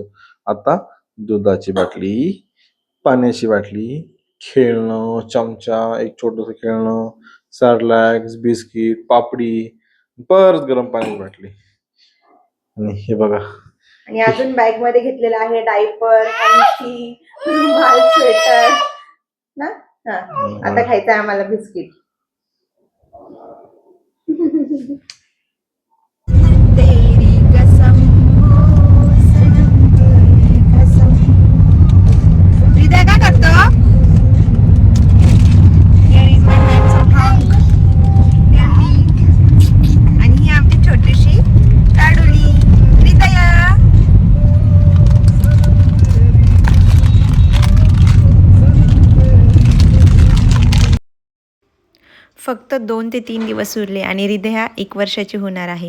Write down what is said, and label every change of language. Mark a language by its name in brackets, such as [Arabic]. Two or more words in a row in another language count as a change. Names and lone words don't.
[Marathi] आता दुधाची बाटली, पाण्याची बाटली, खेळणं, चमचा, एक छोटंसं खेळणं, सॅरलॅक्स, बिस्किट, पापडी, परत गरम पाण्याची बाटली. आणि हे बघा, आणि अजून बॅग मध्ये घेतलेलं आहे डायपर, हँकी, रुमाल, स्वेटर ना. आता खायचं आहे आम्हाला बिस्किट. [Hindi] तेरी कसम हो सनम, तेरी कसम. [Marathi] हृदय काय करतो? [English] Here is my handsome hunk. [Marathi] आणि ही आमची छोटीशी काडुली हृदया. फक्त 2 ते 3 दिवस उरले आणि हृदया 1 वर्षाची होणार आहे.